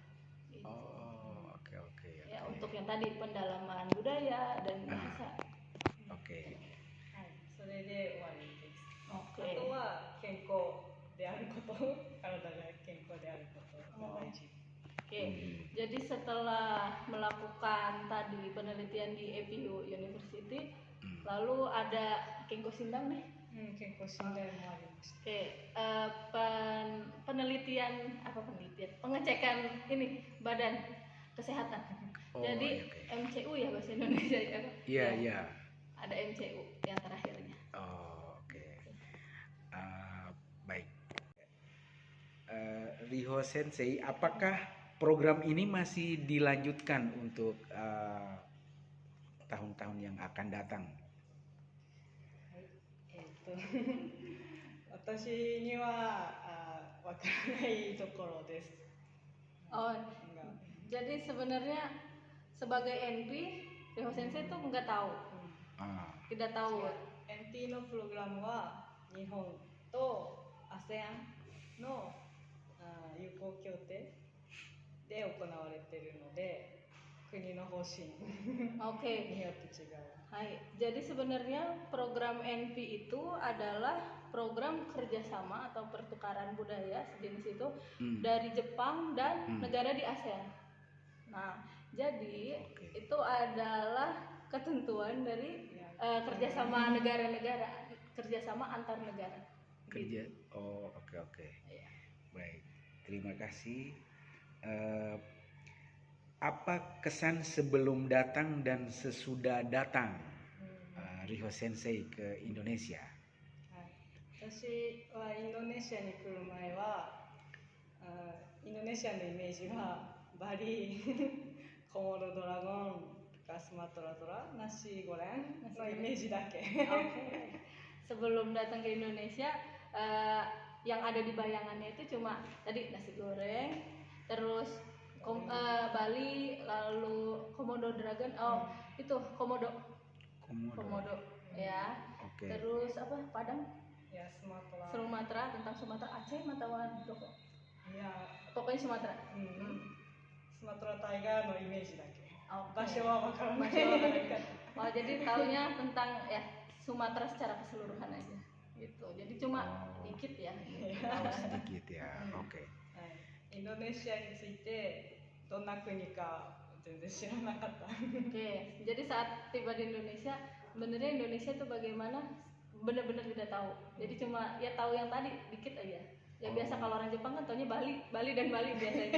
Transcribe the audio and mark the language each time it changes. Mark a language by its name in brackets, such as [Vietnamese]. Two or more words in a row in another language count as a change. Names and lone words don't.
[Indonesian] Oke. Ya, untuk yang tadi pendalaman budaya dan bahasa. [Japanese] それで終わりです。あとは健康であること、体が健康であることが大事。 [Indonesian] Jadi setelah melakukan tadi penelitian di APU University, lalu ada [Japanese] 健康診断 [Indonesian] nih. [Japanese] 健康診断もありました。 [Indonesian] Pengecekan ini badan kesehatan. Jadi MCU ya bahasa Indonesia ya. Iya. Ada MCU yang terakhirnya. Baik. Riho Sensei, apakah program ini masih dilanjutkan untuk tahun-tahun yang akan datang? [Japanese] 私にはわからないところです。 [Indonesian] Oh, Enggak. jadi sebenarnya sebagai NP, Riho Sensei tuh nggak tahu, tidak tahu. [Japanese] NT のプログラムは日本と ASEAN の友好協定で行われているので、国の方針 [Indonesian] Oke. [Japanese] によって違う。 [Indonesian] Hai, jadi sebenarnya program NP itu adalah program kerjasama atau pertukaran budaya sejenis itu dari Jepang dan negara di ASEAN. Nah, jadi itu adalah ketentuan dari kerjasama negara-negara, kerjasama antar negara. Kerja. Oh, oke. Baik, terima kasih. Apa kesan sebelum datang dan sesudah datang Riho Sensei ke Indonesia? [Japanese] 私はインドネシアに来る前はインドネシアのイメージはバリコモドドラゴンとかスマトラトラナシゴレンのイメージだけ。 [Indonesian] Oke. Sebelum datang ke Indonesia, yang ada di bayangannya itu cuma tadi nasi goreng, terus Bali, lalu Komodo Dragon, itu Komodo ya. Oke. Terus apa Padang, Ya, Sumatera. Sumatera, tentang Sumatera, Aceh, Matawar, Doko. Ya, Pokoknya Sumatera. [Japanese] スマトラタイガーのイメージだけ。 [Indonesian] Oke. [Japanese] 場所はわからない。 [Indonesian] Oh, jadi taunya tentang ya Sumatera secara keseluruhan aja gitu. Jadi cuma dikit ya. Tahu sedikit ya. Oke. [Japanese] インドネシアについてどんな国か全然知らなかった。 [Indonesian] Oke, jadi saat tiba di Indonesia, sebenarnya Indonesia itu bagaimana benar-benar tidak tahu. Jadi cuma ya tahu yang tadi dikit aja. Ya biasa kalau orang Jepang kan taunya Bali dan Bali biasanya.